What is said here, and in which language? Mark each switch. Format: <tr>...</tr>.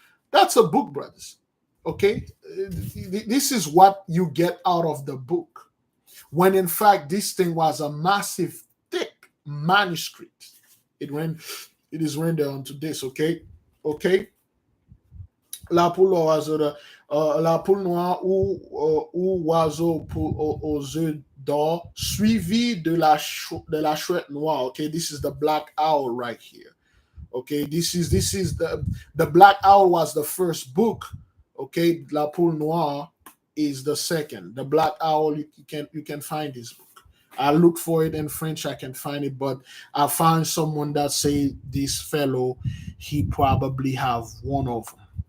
<en>That's a book, brothers. Okay, this is what you get out of the book. When in fact this thing was a massive, thick manuscript. It is rendered onto this. Okay.</en> <fr>La poule la poule noire ou oiseau aux œufs d'or, suivi de la chouette noire.</fr> <en>Okay, this is the Black Owl right here. Okay, this is the Black Owl was the first book. Okay, La Poule Noire is the second. The Black Owl, you can find this book. I look for it in French, I can find it, but I found someone that say this fellow, he probably have one of them.</en>